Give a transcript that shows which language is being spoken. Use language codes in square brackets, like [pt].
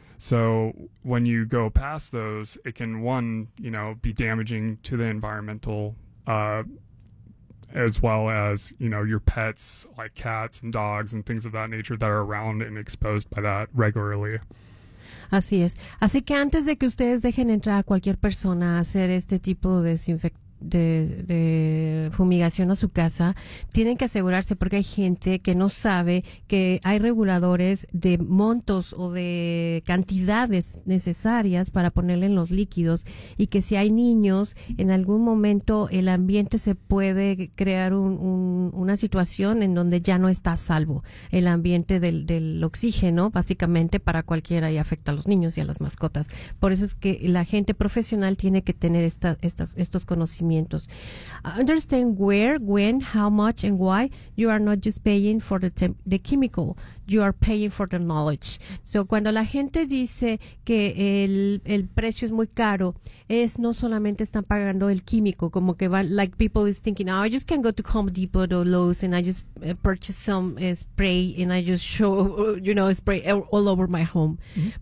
[en] So when you go past those, it can, one, you know, be damaging to the environmental, as well as, you know, your pets like cats and dogs and things of that nature that are around and exposed by that regularly. [es] Así es. Así que antes de que ustedes dejen entrar a cualquier persona a hacer este tipo de fumigación a su casa, tienen que asegurarse, porque hay gente que no sabe que hay reguladores de montos o de cantidades necesarias para ponerle en los líquidos, y que si hay niños, en algún momento el ambiente se puede crear una situación en donde ya no está a salvo el ambiente del oxígeno, básicamente, para cualquiera, y afecta a los niños y a las mascotas. Por eso es que la gente profesional tiene que tener estos conocimientos. [en] Understand where, when, how much, and why. You are not just paying for the chemical, you are paying for the knowledge. So cuando la gente dice que el precio es muy caro, es no solamente están pagando el químico, como que van, like people is thinking, oh, I just can go to Home Depot or Lowe's and I just purchase some spray and I just spray all over my home. Mm-hmm.